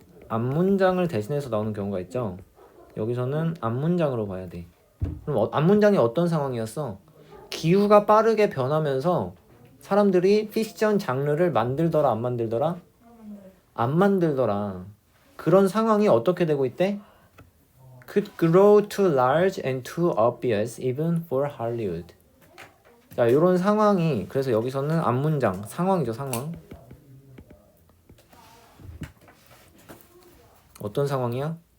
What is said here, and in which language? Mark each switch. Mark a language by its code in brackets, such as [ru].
[ko] 앞문장을 대신해서 나오는 경우가 있죠. 여기서는 앞문장으로 봐야 돼. 그럼 앞문장이 어떤 상황이었어? 기후가 빠르게 변하면서 사람들이 픽션 장르를 만들더라 안 만들더라? 안 만들더라. 그런 상황이 어떻게 되고 있대? [en] Could grow too large and too obvious even for Hollywood. [ko] 자, 이런 상황이 그래서 여기서는 앞문장 상황이죠. 상황. 어떤 상황이야?